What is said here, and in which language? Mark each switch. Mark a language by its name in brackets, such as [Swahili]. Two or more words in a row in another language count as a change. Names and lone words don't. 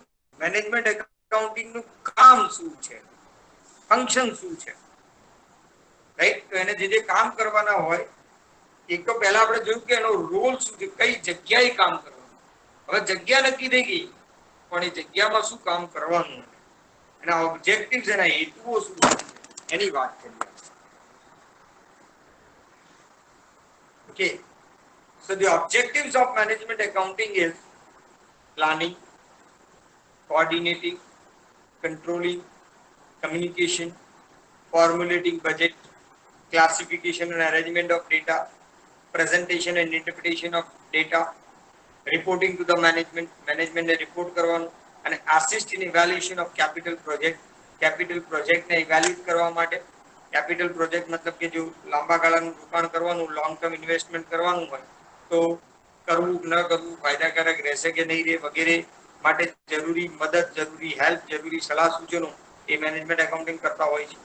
[English] management accounting [Gujarati] નું કામ શું છે, ફંક્શન શું છે, રાઈટ. તો એને જે કામ કરવાના હોય, એક તો પહેલા આપણે જોયું કે એનો રોલ શું છે, કઈ જગ્યાએ કામ કરવાનું. હવે જગ્યા નક્કી થઈ ગઈ, પણ એ જગ્યામાં શું કામ કરવાનું, એના ઓબ્જેક્ટિવ્સ, એના હેતુઓ શું છે, એની વાત કરીએ. [English] Okay, so the objectives of management accounting is planning, coordinating, controlling, communication, formulating budget, classification and arrangement of data, presentation and interpretation of data, reporting to the management [Gujarati] ને report કરવાનું, અને [English] assist in evaluation of capital project [Gujarati] ને evaluate કરવા માટે. [English] capital project [Gujarati] મતલબ કે જો લાંબા ગાળાનું રોકાણ કરવાનું, [English] long term investment [Gujarati] કરવાનું હોય તો કરવું ન કરવું, ફાયદાકારક રહેશે કે નહીં રહે વગેરે માટે જરૂરી મદદ, જરૂરી હેલ્પ, જરૂરી સલાહ સૂચનો એ [English] management accounting [Gujarati] કરતા હોય છે.